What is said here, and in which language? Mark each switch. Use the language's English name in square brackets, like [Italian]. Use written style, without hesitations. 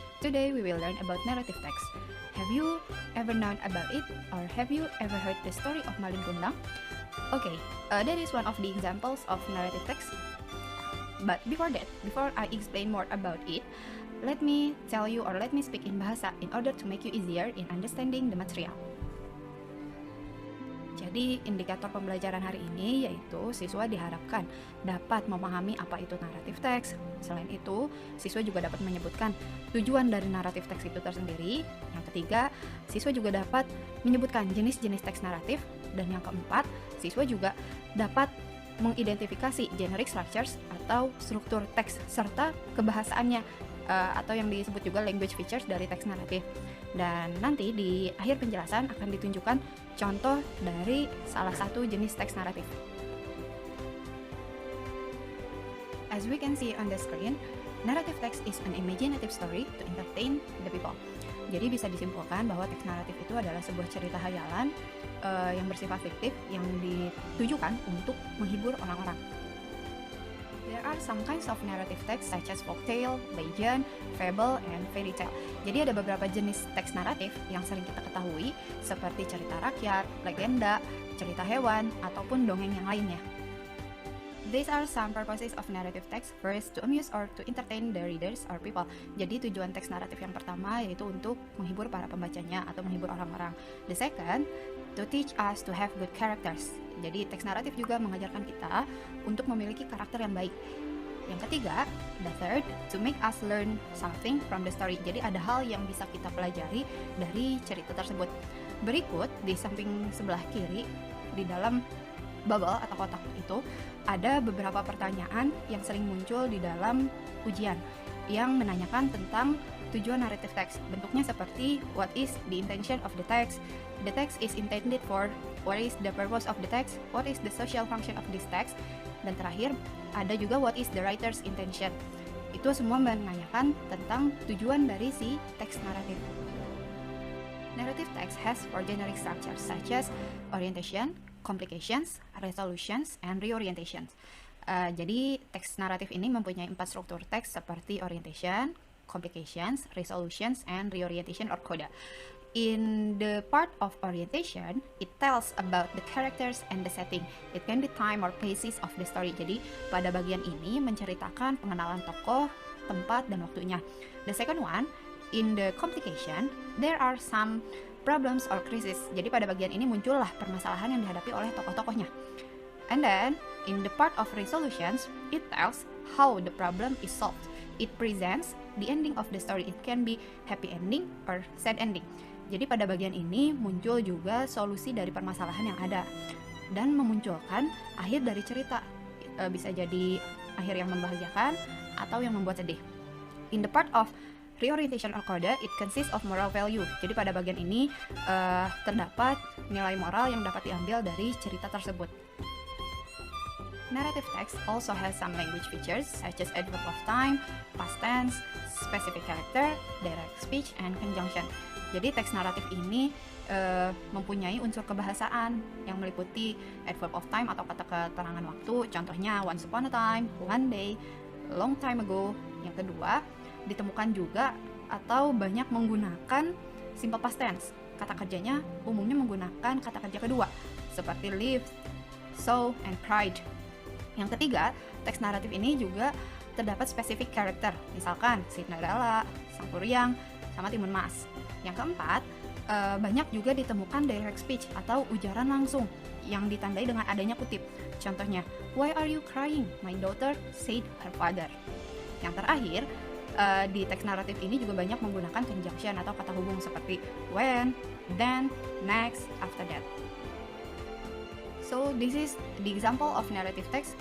[English] Today we will learn about narrative text. Have you ever known about it, or have you ever heard the story of Malin Kundang? Okay, that is one of the examples of narrative text. But before I explain more about it, let me tell you or let me speak in bahasa in order to make you easier in understanding the material. [Indonesian] Jadi indikator pembelajaran hari ini yaitu siswa diharapkan dapat memahami apa itu naratif teks. Selain itu, siswa juga dapat menyebutkan tujuan dari naratif teks itu tersendiri. Yang ketiga, siswa juga dapat menyebutkan jenis-jenis teks naratif. Dan yang keempat, siswa juga dapat mengidentifikasi generic structures atau struktur teks serta kebahasaannya atau yang disebut juga language features dari teks naratif. Dan nanti di akhir penjelasan akan ditunjukkan contoh dari salah satu jenis teks naratif. [English] As we can see on the screen, narrative text is an imaginative story to entertain the people. [Indonesian] Jadi bisa disimpulkan bahwa teks naratif itu adalah sebuah cerita hayalan yang bersifat fiktif yang ditujukan untuk menghibur orang-orang. [English] There are some kinds of narrative text such as folktale, legend, fable, and fairy tale. [Indonesian] Jadi ada beberapa jenis teks naratif yang sering kita ketahui seperti cerita rakyat, legenda, cerita hewan, ataupun dongeng yang lainnya. [English] These are some purposes of narrative text. First, to amuse or to entertain the readers or people. [Indonesian] Jadi tujuan teks naratif yang pertama yaitu untuk menghibur para pembacanya atau menghibur orang-orang. [English] The second, to teach us to have good characters. [Indonesian] Jadi teks naratif juga mengajarkan kita untuk memiliki karakter yang baik. Yang ketiga, [English] the third, to make us learn something from the story. [Indonesian] Jadi ada hal yang bisa kita pelajari dari cerita tersebut. Berikut di samping sebelah kiri di dalam bubble atau kotak itu ada beberapa pertanyaan yang sering muncul di dalam ujian yang menanyakan tentang tujuan narrative text. Bentuknya seperti [English] what is the intention of the text, the text is intended for, what is the purpose of the text, what is the social function of this text, [Indonesian] dan terakhir ada juga [English] what is the writer's intention. [Indonesian] Itu semua menanyakan tentang tujuan dari si teks naratif. [English] Narrative text has four generic structures such as orientation, complications, resolutions, and reorientations. [Indonesian] Jadi teks naratif ini mempunyai 4 struktur teks seperti [English] orientation, complications, resolutions, and reorientation or coda. In the part of orientation, it tells about the characters and the setting. It can be time or places of the story. [Indonesian] Jadi pada bagian ini menceritakan pengenalan tokoh, tempat, dan waktunya. [English] The second one, in the complication, there are some problems or crisis. [Indonesian] Jadi pada bagian ini muncullah permasalahan yang dihadapi oleh tokoh-tokohnya. [English] And then, in the part of resolutions, it tells how the problem is solved. It presents the ending of the story. It can be happy ending or sad ending. [Indonesian] Jadi pada bagian ini muncul juga solusi dari permasalahan yang ada dan memunculkan akhir dari cerita. Bisa jadi akhir yang membahagiakan atau yang membuat sedih. [English] In the part of reorientation or coda, it consists of moral value. [Indonesian] Jadi pada bagian ini terdapat nilai moral yang dapat diambil dari cerita tersebut. [English] Narrative text also has some language features such as adverb of time, past tense, specific character, direct speech, and conjunction. [Indonesian] Jadi teks naratif ini mempunyai unsur kebahasaan yang meliputi adverb of time atau kata keterangan waktu. Contohnya [English] once upon a time, one day, long time ago. [Indonesian] Yang kedua, ditemukan juga atau banyak menggunakan simple past tense. Kata kerjanya umumnya menggunakan kata kerja kedua seperti lived, saw, and cried. Yang ketiga, teks naratif ini juga terdapat specific character, misalkan Cinderella, Sang Kuryang, sama Timun Mas. Yang keempat, banyak juga ditemukan direct speech atau ujaran langsung yang ditandai dengan adanya kutip. Contohnya, [English] why are you crying? My daughter said her father. [Indonesian] Yang terakhir, di teks naratif ini juga banyak menggunakan conjunction atau kata hubung seperti when, then, next, after that. [English] So this is the example of narrative text.